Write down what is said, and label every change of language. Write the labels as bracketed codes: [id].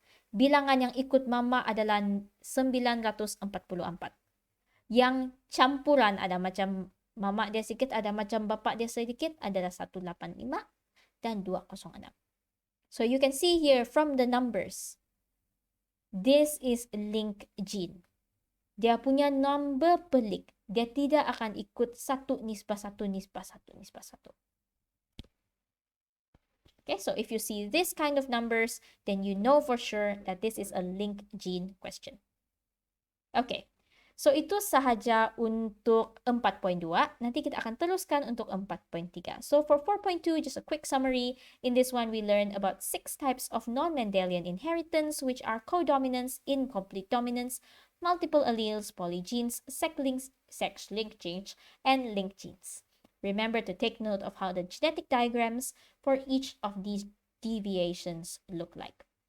[ms] Bilangan yang ikut mama adalah 944. Yang campuran ada macam mama dia sedikit, ada macam bapa dia sedikit, adalah 185 dan 206. [en] So you can see here from the numbers, this is link gene. [ms] Dia punya number pelik. Dia tidak akan ikut 1 nisbah 1 nisbah 1 nisbah 1. [en] Okay, so if you see this kind of numbers, then you know for sure that this is a link gene question. [ms] Okay, so itu sahaja untuk 4.2. Nanti kita akan teruskan untuk 4.3. [en] So for 4.2, just a quick summary. In this one, we learned about 6 types of non-Mendelian inheritance, which are codominance, incomplete dominance, multiple alleles, polygenes, sex-linked change, and linked genes. Remember to take note of how the genetic diagrams for each of these deviations look like.